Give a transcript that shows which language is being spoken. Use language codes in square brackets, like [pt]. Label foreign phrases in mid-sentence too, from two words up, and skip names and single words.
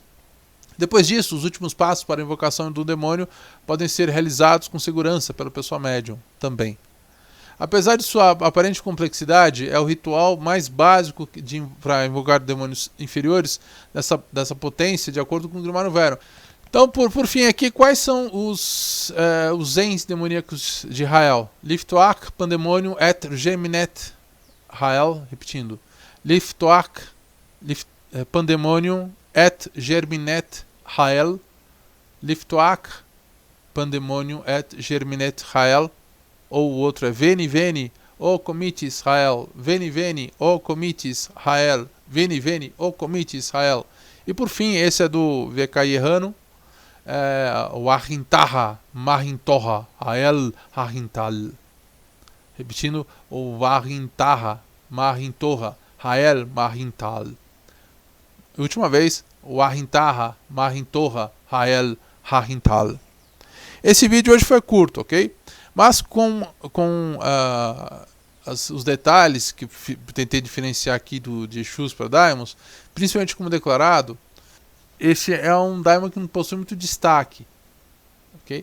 [pt] Depois disso, os últimos passos para a invocação do demônio podem ser realizados com segurança pela pessoa médium também. Apesar de sua aparente complexidade, é o ritual mais básico para invocar demônios inferiores dessa potência, de acordo com o Grimarium Verum. Então, por fim aqui, quais são os ens demoníacos de Rael? Liftoach, Pandemonium et Germinet Rael, repetindo. Liftoach, Pandemonium et Germinet Rael. Liftoach, Pandemonium et Germinet Rael. Ou o outro é [la] Veni, Veni, o comite Israel. Veni, Veni, o comite Israel. Veni, Veni, o comite Israel. [pt] E por fim, esse é do VK Errano. O Ahintaha, Mahintoha, Rael, Ahintal. Repetindo, o Ahintaha, Mahintoha, Rael, Mahintal. Última vez, o Ahintaha, Mahintoha, Rael, Ahintal. Esse vídeo hoje foi curto, ok? Mas com os detalhes que tentei diferenciar aqui de Exus para Daimons, principalmente como declarado, esse é um Daimon que não possui muito destaque, ok?